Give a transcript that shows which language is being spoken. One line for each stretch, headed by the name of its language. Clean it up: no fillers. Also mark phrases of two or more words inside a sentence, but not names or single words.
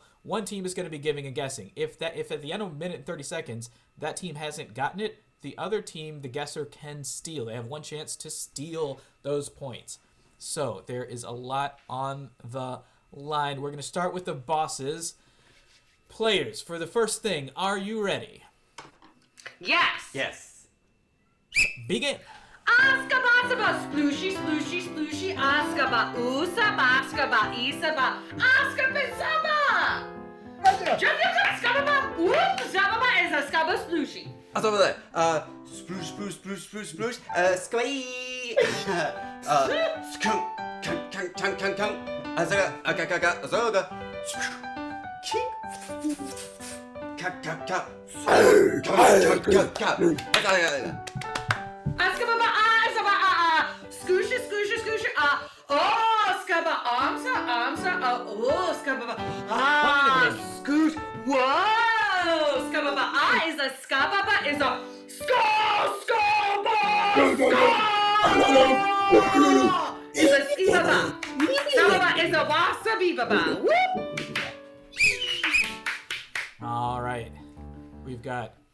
English: One team is going to be giving and guessing. If at the end of a minute and 30 seconds, that team hasn't gotten it, the other team, the guesser, can steal. They have one chance to steal those points. So there is a lot on the line. We're going to start with the bosses. Players, for the first thing, are you ready? Yes. Yes. Begin. Askaba, splooshy, splooshy, splooshy, askaba, usaba, askaba, isaba, askaba, skaba, whoop, zababa is a skaba splooshy. Sploosh, sploosh, sploosh, sploosh, sploosh, squee, skunk, kunk, kunk, kunk, kunk, azaga, agaga, azaga, kink, kak, kak, kak, kak, kak, kak, Askaba, scooshy, scooshy, scooshy, oh, skaba, amsa, oh, skaba, scoosh, whoa, skaba, is a skaba, is a skaba, is a skibaba, skaba is a wasabi baba, whoop. All right. We've got